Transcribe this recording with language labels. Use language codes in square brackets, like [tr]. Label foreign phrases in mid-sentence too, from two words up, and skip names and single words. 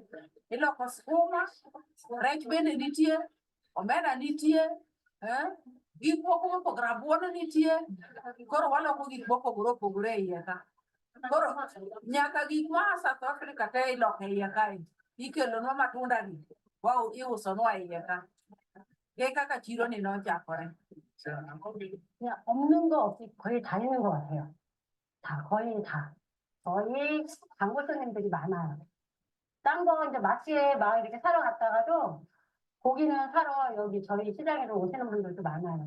[luo] Iloko skuma, rech bende nitie, omena nitie, gik moko mopogore, rabuon nitie. Koro waloko gik mopogore opogore e iye ka. Koro nyaka gik ma South Africa te iloko e iye kae. Ikelonwa matunda gi, iusonwa e iye ka. E kaka chiro ni nochakore. [ko] 그냥 없는 거 없이 거의 다 있는 것 같아요. 다, 거의 다. 거의 단골 손님들이 많아요. 딴 거 이제 마트에 막 이렇게 사러 갔다가도 고기는 사러 여기 저희 시장으로 오시는 분들도 많아요.